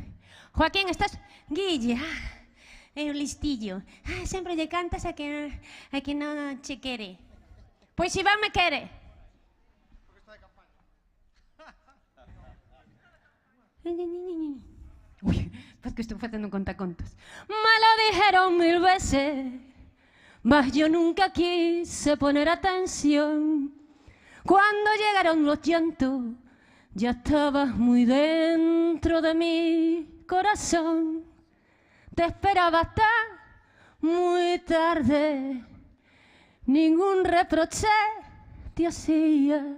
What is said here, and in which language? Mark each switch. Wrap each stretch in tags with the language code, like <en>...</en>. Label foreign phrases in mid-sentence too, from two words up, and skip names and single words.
<gl>Joaquín, estás... Guille, é un listillo. Sempre lle cantas a que non che quere. Pois Iván me quere.</gl> <es>Uy, pues que estoy facendo contacontos. Me lo dijeron 1000 veces, mas yo nunca quise poner atención. Cuando llegaron los llantos, ya estabas muy dentro de mi corazón. Te esperaba hasta muy tarde, ningún reproche te hacía.</es>